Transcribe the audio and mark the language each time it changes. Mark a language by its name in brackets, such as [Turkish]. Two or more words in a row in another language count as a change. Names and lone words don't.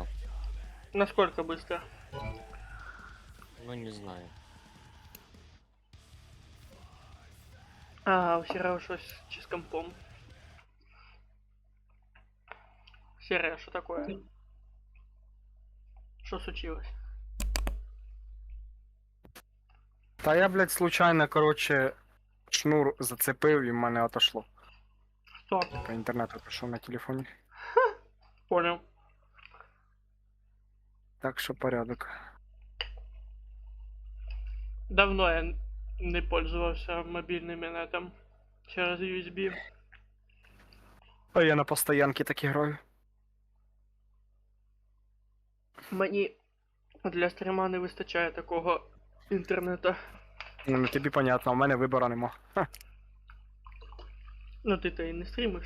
[Russian] Насколько быстро? Ну, не знаю. [Ukrainian] Ага, у Сереги щось чи з компом. Серега, що такое? Що случилось? Та я, блядь, случайно, короче, шнур зацепив і в мене отошло. Що? По інтернету пішов на телефоні. [Russian] Понял. [Ukrainian] Так що порядок. [Russian] Давно я не пользовался мобильным нетом через USB. [Ukrainian] А я на постоянки так і граю. Мені для стріма не вистачає такого інтернету. Ну, тобі понятно, у мене вибору нема. Ха, Ну ти то і не стрімиш.